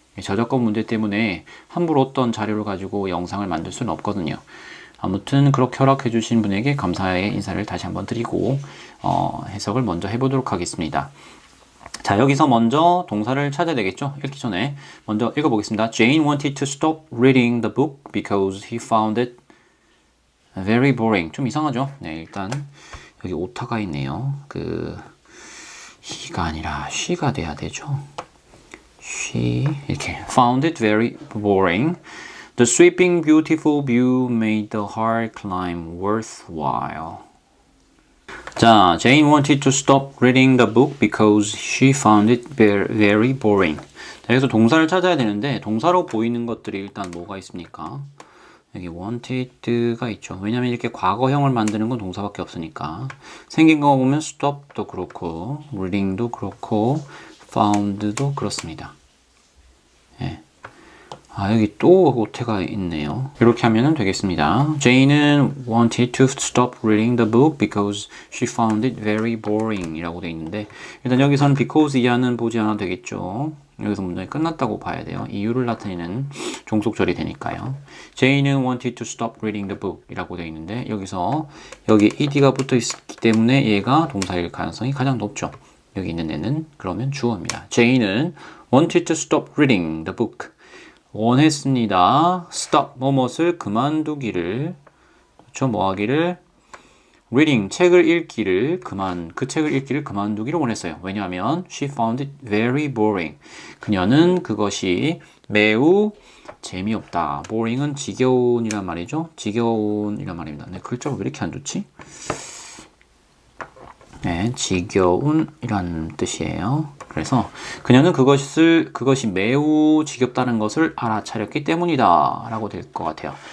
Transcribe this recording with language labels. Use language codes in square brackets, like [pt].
[ko] 저작권 문제 때문에 함부로 어떤 자료를 가지고 영상을 만들 수는 없거든요. 아무튼 그렇게 허락해 주신 분에게 감사의 인사를 다시 한번 드리고 해석을 먼저 해보도록 하겠습니다. 자, 여기서 먼저 동사를 찾아야 되겠죠? 읽기 전에 먼저 읽어보겠습니다. [en] Jane wanted to stop reading the book because he found it very boring. [ko] 좀 이상하죠? 네, 일단 여기 오타가 있네요. he가 아니라 she가 돼야 되죠. [en] She [ko] 이렇게 [en] found it very boring. The sweeping beautiful view made the hard climb worthwhile. 자, Jane wanted to stop reading the book because she found it very boring. [ko] 자, 여기서 동사를 찾아야 되는데 동사로 보이는 것들이 일단 뭐가 있습니까? 여기 wanted가 있죠. 왜냐면 이렇게 과거형을 만드는 건 동사밖에 없으니까. 생긴 거 보면 stop도 그렇고 reading도 그렇고 found도 그렇습니다. 예. 여기 또 오태가 있네요. 이렇게 하면 되겠습니다. [en] Jane은 wanted to stop reading the book because she found it very boring [ko] 이라고 되어 있는데 일단 여기서는 because 이하는 보지 않아도 되겠죠. 여기서 문장이 끝났다고 봐야 돼요. 이유를 나타내는 종속절이 되니까요. Jane은 [en] wanted to stop reading the book [ko] 이라고 되어 있는데 여기서 여기 ed가 붙어 있기 때문에 얘가 동사일 가능성이 가장 높죠. 여기 있는 애는 그러면 주어입니다. [en] Jane은 wanted to stop reading the book [ko] 원했습니다. stop 뭐뭇을 그만두기를 그렇죠? 뭐하기를 reading 책을 읽기를 그 책을 읽기를 그만두기를 원했어요. [en] 왜냐하면 she found it very boring. [ko] 그녀는 그것이 매우 재미없다. boring은 지겨운이란 말이죠. 지겨운이란 말입니다. 네, 글자가 왜 이렇게 안 좋지? 네, 지겨운이란 뜻이에요. 그래서 그녀는 그것이 매우 지겹다는 것을 알아차렸기 때문이다 라고 될 것 같아요.